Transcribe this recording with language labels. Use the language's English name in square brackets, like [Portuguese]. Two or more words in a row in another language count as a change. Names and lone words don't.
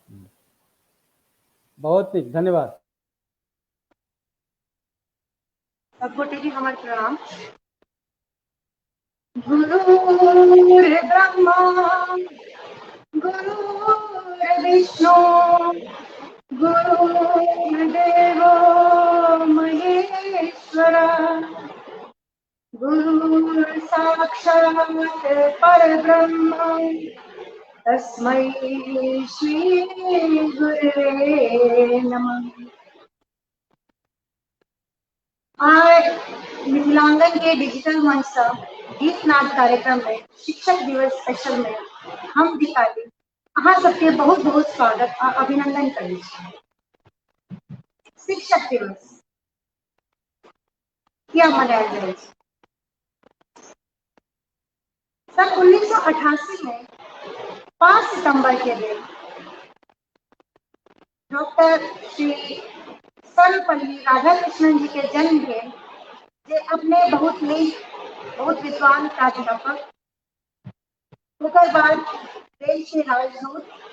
[Maithili] बहुत नीक, धन्यवाद। सबकोटि जी हमर प्रणाम। [Sanskrit] गुरुर् ब्रह्मा गुरुर्विष्णु गुरुर्देवो महेश्वर गुरुर् साक्षात् परब्रह्म तस्मै श्री गुरुवे नमः। [Maithili] आज मिथिलांगन के डिजिटल मंच से गीत नाद कार्यक्रम में शिक्षक दिवस स्पेशल में हम दीपाली अहाँ सबके बहुत बहुत स्वागत और अभिनंदन करै छी। शिक्षक दिवस किया मनायल जाइ छै? सन 1988 में 5 सितंबर के दिन डॉक्टर श्री सर्वपल्ली राधाकृष्णन जी के जन्म भेल, जे अपने बहुत नीक बहुत विद्वान प्राध्यापक, ओकर बाद देश के राजदूत,